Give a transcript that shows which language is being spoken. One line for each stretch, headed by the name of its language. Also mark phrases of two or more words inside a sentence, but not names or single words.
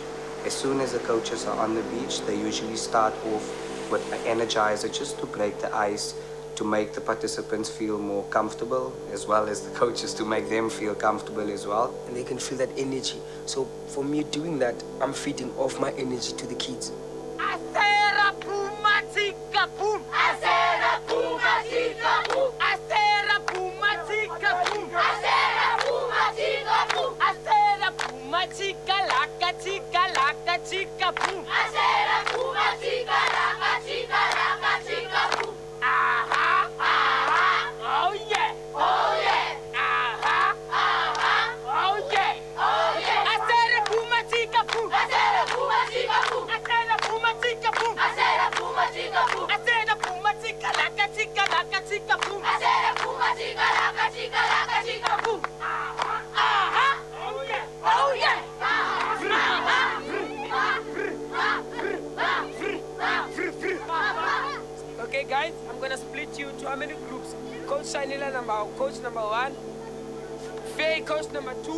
English: As soon as the coaches are on the beach, they usually start off with an energizer just to break the ice, to make the participants feel more comfortable, as well as the coaches to make them feel comfortable as well. And they can feel that energy. So for me doing that, I'm feeding off my energy to the kids. Asera puma tika pum. Asera puma tika pum. Asera puma tika pum. Asera puma tika pum. Asera puma tika laka tika pum. Asera puma tika laka tika pum. Aha, aha, oh yeah, oh yeah. Aha, aha, oh yeah, oh yeah. Asera puma tika pum. Asera puma tika pum. Asera puma tika pum. Asera puma tika pum. Asera puma tika laka tika pum. Asera puma tika laka tika pum. Aha, aha, oh yeah, oh yeah. Okay guys, I'm gonna split you into how many groups? Coach Shanila coach number 1, Faye coach number 2.